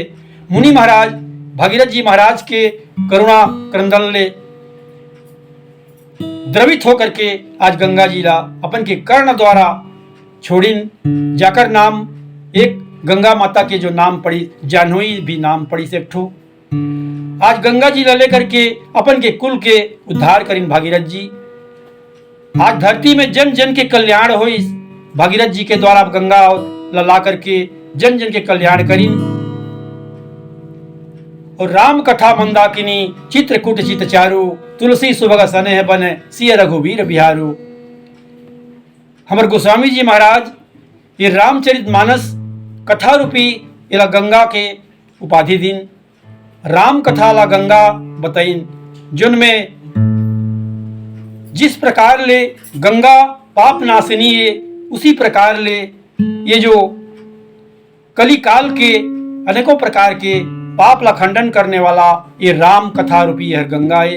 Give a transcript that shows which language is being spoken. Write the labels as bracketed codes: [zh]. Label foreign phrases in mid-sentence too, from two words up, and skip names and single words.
[hne] मुनि महाराज भगीरथ जी महाराज के करुणा क्रंदन ले द्रवित होकर के आज गंगा जी ला अपन के कर्ण द्वारा छोड़िन, जाकर नाम एक गंगा माता के जो नाम पड़ी, जानोई भी नाम पड़ी से एक ठो। आज गंगा जी ला लेकर के अपन के कुल के उद्धार करिन भागीरथ जी। आज धरती में जन जन के कल्याण हो, भागीरथ जी के द्वारा गंगा ला ला करके जन जन के कल्याण करिन। [awa] और राम कथा मंदाकिनी चित्रकूट चित चारु, तुलसी सुभग सनेह बन सिय रघुवीर बिहारू। [hne] हमर गोस्वामी जी महाराज ये रामचरित मानस कथा रूपी इला गंगा के उपाधि दिन, राम कथा ला गंगा बताइन, जिनमें जिस प्रकार ले गंगा पाप नाशिनी है, उसी प्रकार ले ये जो कली काल के अनेकों प्रकार के पाप ला खंडन करने वाला ये राम कथा रूपी यह गंगा है।